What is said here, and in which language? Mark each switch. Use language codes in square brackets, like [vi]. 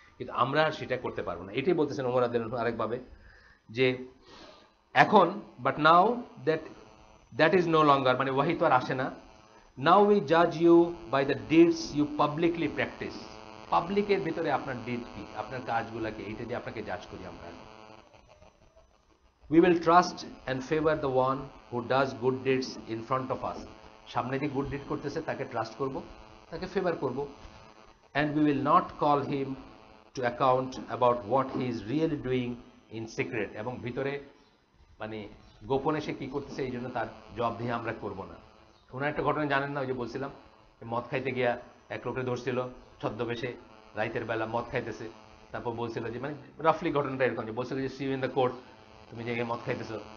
[bn] কিন্তু আমরা সেটা করতে পারবো না, এটাই বলতেছেন ওমর রাদিয়াল্লাহু আনহু আরেকভাবে, যে এখন [en] but now that that is no longer, [bn] মানে ওয়াহি তো আর আসে না। [en] Now we Jaaz you by the deeds you publicly practice. [bn] পাবলিকের ভিতরে আপনার ডিড কি, আপনার কাজগুলাকে, এইটা দিয়ে আপনাকে জাজ করি আমরা। [en] We will trust and favor the one who does good deeds in front of us. [bn] সামনে যে গুড ডিড করতেছে তাকে ট্রাস্ট করব, তাকে ফেভার করব। [en] And we will not call him to account about what he is really doing in secret. [bn] এবং ভিতরে মানে গোপনে সে কি করতেছে এই জন্য তার জবাবদিহি আমরা করব না। ওনার একটা ঘটনা জানেন না, ওই যে বলছিলাম মদ খাইতে গিয়া এক লোকে ধরছিল ছদ্মবেশে, রাইতের বেলা মদ খাইতেছে। তারপর বলছিল যে, মানে রাফলি ঘটনাটা এরকম, যে বলছিল যে [en] see you in the court, [bn] তুমি যে মদ খাইতেছো।